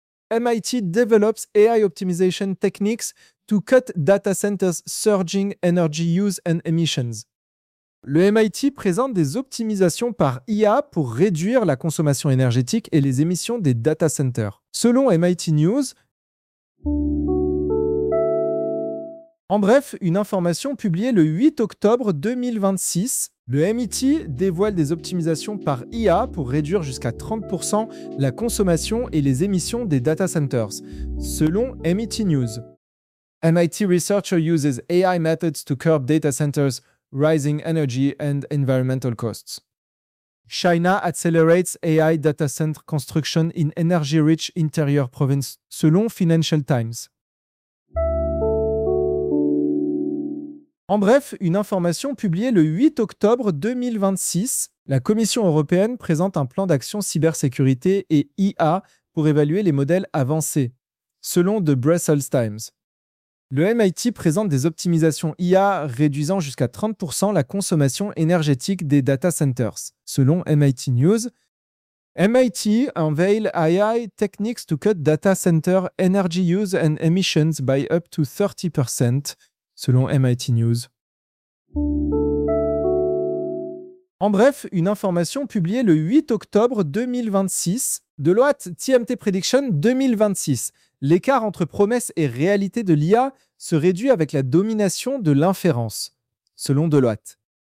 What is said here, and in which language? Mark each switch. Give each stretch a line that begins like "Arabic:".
English: MIT develops AI optimization techniques to cut data centers' surging energy use and emissions.
French: Le MIT présente des optimisations par IA pour réduire la consommation énergétique et les émissions des data centers. Selon MIT News, en bref, une information publiée le 8 octobre 2026, le MIT dévoile des optimisations par IA pour réduire jusqu'à 30% la consommation et les émissions des data centers, selon MIT News.
English: MIT researcher uses AI methods to curb data centers' rising energy and environmental costs. China accelerates AI data center construction in energy-rich interior province, selon Financial Times.
French: En bref, une information publiée le 8 octobre 2026, la Commission européenne présente un plan d'action cybersécurité et IA pour évaluer les modèles avancés, selon The Brussels Times. Le MIT présente des optimisations IA réduisant jusqu'à 30% la consommation énergétique des data centers, selon MIT News.
English: MIT unveils AI techniques to cut data center energy use and emissions by up to 30%, selon MIT News.
French: En bref, une information publiée le 8 octobre 2026, Deloitte TMT Prediction 2026. L'écart entre promesses et réalité de l'IA se réduit avec la domination de l'inférence, selon Deloitte.